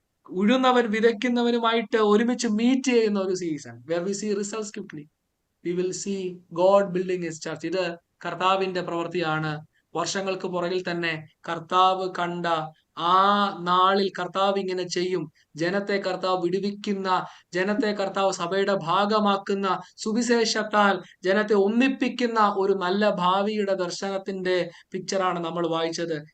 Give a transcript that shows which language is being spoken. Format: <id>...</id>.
<ml>ഉഴുന്നവൻ വിതയ്ക്കുന്നവനുമായിട്ട് ഒരുമിച്ച് മീറ്റ് ചെയ്യുന്ന ഒരു season.</ml> <en>where we see results quickly. We will see God building his church.</en> <ml>ഇത് കർത്താവിന്റെ പ്രവൃത്തിയാണ്. വർഷങ്ങൾക്ക് പുറകിൽ തന്നെ കർത്താവ് കണ്ട ആ നാളിൽ കർത്താവ് ഇങ്ങനെ ചെയ്യും. ജനത്തെ കർത്താവ് വിടുവിക്കുന്ന, ജനത്തെ കർത്താവ് സഭയുടെ ഭാഗമാക്കുന്ന, സുവിശേഷത്താൽ ജനത്തെ ഒന്നിപ്പിക്കുന്ന ഒരു നല്ല ഭാവിയുടെ ദർശനത്തിന്റെ പിക്ചറാണ് നമ്മൾ വായിച്ചത്.</ml>